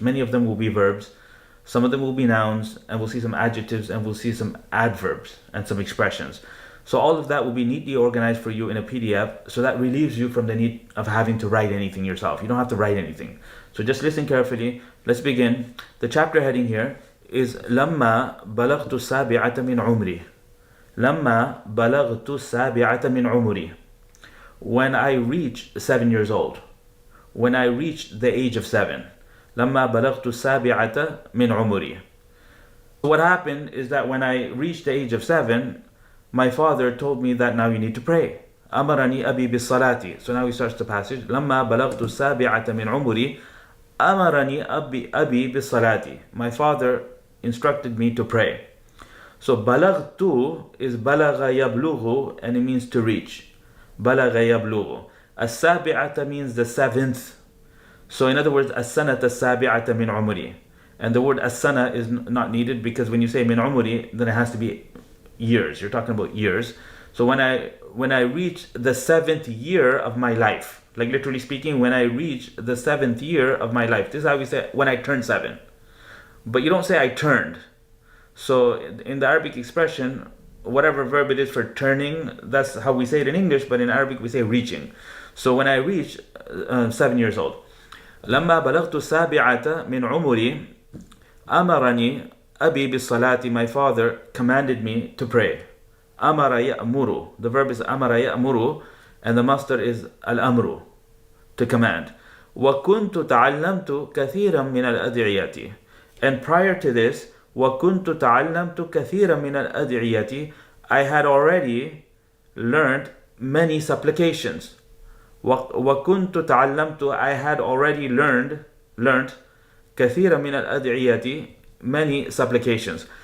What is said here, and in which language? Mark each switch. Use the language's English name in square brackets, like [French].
[English] Many of them will be verbs, some of them will be nouns, and we'll see some adjectives, and we'll see some adverbs and some expressions. So all of that will be neatly organized for you in a PDF, so that relieves you from the need of having to write anything yourself. You don't have to write anything. So just listen carefully. Let's begin. The chapter heading here is [Arabic] لما بلغت السابعة من عمري. لما بلغت السابعة من عمري. [English] When I reached 7 years old. When I reached the age of 7. [Arabic] لما بلغت السابعة من عمري. [English] What happened is that when I reached the age of 7, my father told me that now you need to pray. [Arabic] أمرني أبي بالصلاة. [English] So now he starts the passage. [Arabic] لما بلغت السابعة من عمري أمرني أبي بالصلاة. [English] My father instructed me to pray. So بلغت is [Arabic] بلغ يبلغ, [English] and it means to reach. [Arabic] بلغ يبلغ. [English] السابعة means the 7th. So in other words, [Arabic] السنة السابعة من عمري. [English] And the word السنة is not needed, because when you say [Arabic] من عمري, [English] then it has to be years. You're talking about years. So when I reach the 7th year of my life, like literally speaking, when I reach the 7th year of my life. This is how we say when I turned 7. But you don't say I turned. So in the Arabic expression, whatever verb it is for turning, that's how we say it in English, but in Arabic we say reaching. So when I reach 7 years old. [Arabic] لما بلغت السابعة من عمري أمرني أبي بالصلاة. [English] My father commanded me to pray. [Arabic] أمر يأمر. [English] The verb is [Arabic] أمر يأمر, [English] and the masdar is الأمر, to command. [Arabic] وكنت تعلمت كثيرا من الأدعية. [English] And prior to this, [Arabic] وكنت تعلمت كثيرا من الأدعية, [English] I had already learned many supplications. [Arabic] وكنت تعلمت, [English] I had already learned [Arabic] كثيرا من الأدعية, [English] many supplications.